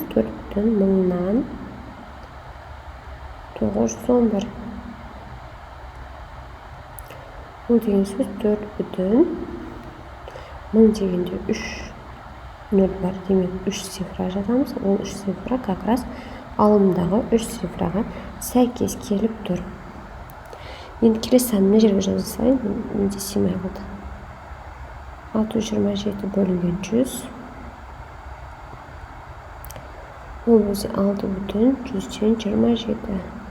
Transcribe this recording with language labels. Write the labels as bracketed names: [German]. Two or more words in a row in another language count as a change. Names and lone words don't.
[Kazakh] 4 бүтін 1000-нан 911. Бұл деген сөз 4 бүтін 1000 дегенде 3 0 бар. Демек 3 цифра жазамыз. Ол 3 цифра [Russian] как раз [Kazakh] алымдағы 3 цифраға сәйкес келіп тұр. Енді келесі санын жерге жаза салайын. Менде симай қалды. 627 бөлінген 100. Ол өзі 6 бүтін 100-ден 27.